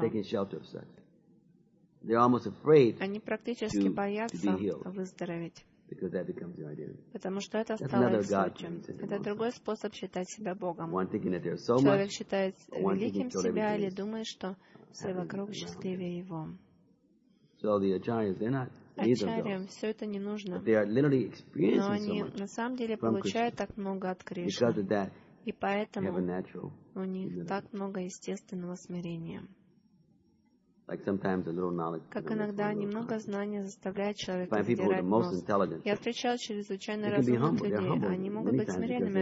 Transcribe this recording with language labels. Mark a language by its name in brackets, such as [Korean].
[English] Taking shelter of sickness. They're almost afraid to be healed. Because that becomes your identity. [Russian] Потому что это стало их сутью. Это другой способ считать себя Богом. [English] One thinking that they're so much. [Russian] Человек считает великим себя или думает, что все вокруг счастливее его. [English] So the acharyas, they're not either of those. [Russian] Все это не нужно. [English] But they are literally experiencing so much. [Russian] Но они на самом деле получают так много от Кришны. [English] Because of that, [Russian] и поэтому у них так много естественного смирения. [English] Like sometimes a little knowledge. [Russian] Как иногда немного знания заставляет человека задирать нос. Я встречал чрезвычайно разумных людей. Они могут быть смиренными.